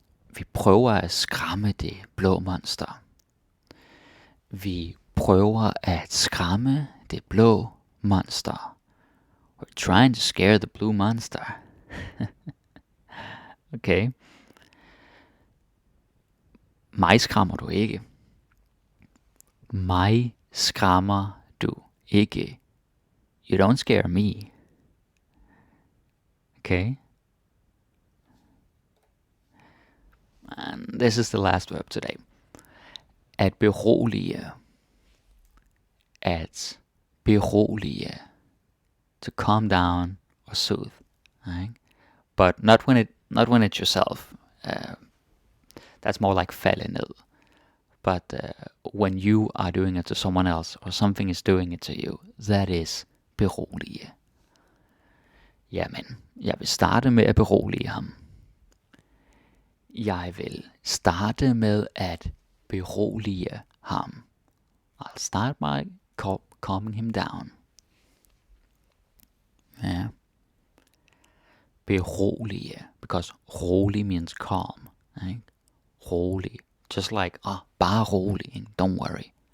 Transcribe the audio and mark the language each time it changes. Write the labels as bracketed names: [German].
[Danish] Vi prøver at skræmme det blå monster. Vi prøver at skræmme det blå monster. [English] We're trying to scare the blue monster. Okay. [Danish] Mig skræmmer du ikke. Mig skræmmer du ikke. [English] You don't scare me. Okay. And this is the last verb today. [Danish] At berolige. At berolige. [English] To calm down or soothe. Right? But not when it's yourself. That's more like [Danish] falde ned. [English] But when you are doing it to someone else, or something is doing it to you, that is berolige. [Danish] Jamen, jeg vil starte med at berolige ham. Jeg vil starte med at berolige ham. [English] I'll start by calming him down. Yeah. Berolige, because rolig means calm. Right? Rolig. Just like, [Danish] bare rolig, [English] don't worry.